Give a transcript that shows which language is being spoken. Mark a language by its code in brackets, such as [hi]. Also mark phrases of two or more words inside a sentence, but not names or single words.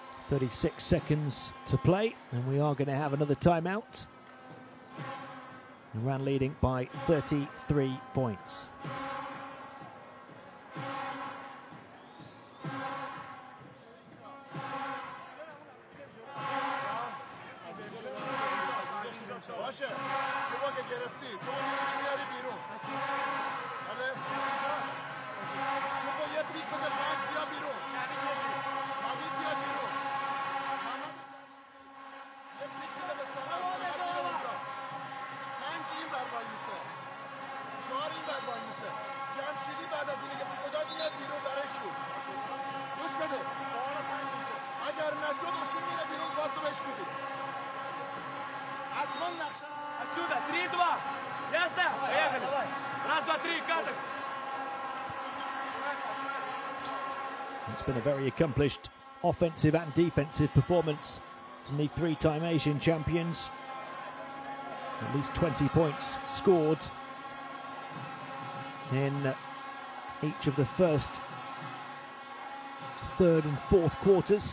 [en] 36 seconds to play, and we are going to have another timeout. Iran leading by 33 points. [fa] باشه تو با که گرفتی تو میاری بیرون بله تو با یه پیک بده 5 بیا بیرون حمید بیا بیرون محمد یه پیک بده به سمت گیر اونجا 5 این بر وای میسه 4 این بر وای میسه جمشیدی بعد از اینی که پیک داد اینت بیرون برای شوت گوش بده اگر نشد اوشین میره بیرون پاسو بهش میدی [ru] Отсюда, 3-2. Ясно? Поехали. Раз, два, три, Казахстан. [en] It's been a very accomplished offensive and defensive performance from the three-time Asian champions. At least 20 points scored in each of the first, third and fourth quarters.